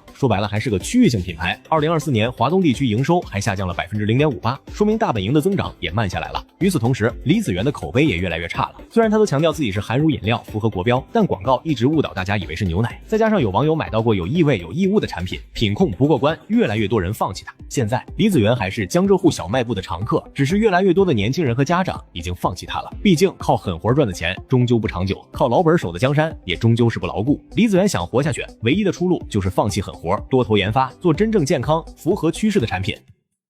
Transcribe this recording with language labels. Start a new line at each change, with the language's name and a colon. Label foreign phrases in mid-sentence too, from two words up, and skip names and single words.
Chinese: 說白了還是個區域性品牌。2024年華東地區營收還下降了 0.58%， 說明大本營的增長也慢下來了。與此同時，李子源的口碑也越來越差了。雖然他都強調自己是含乳飲料，符合國標，但廣告一直誤導大家以為是牛奶。再加上有網友買到過有異味有異物的產品，品控不過關，越來越多人放棄它。現在李子源還是江浙滬小賣部的常客，只是越來越多的年輕人和家長已經放棄它了。畢竟靠狠活賺的錢終究不長久，靠老本守的江山也終究是不牢固。李子源想活下去，唯一的出路就是放棄狠活，多投研發，做真正健康、符合趨勢的產品。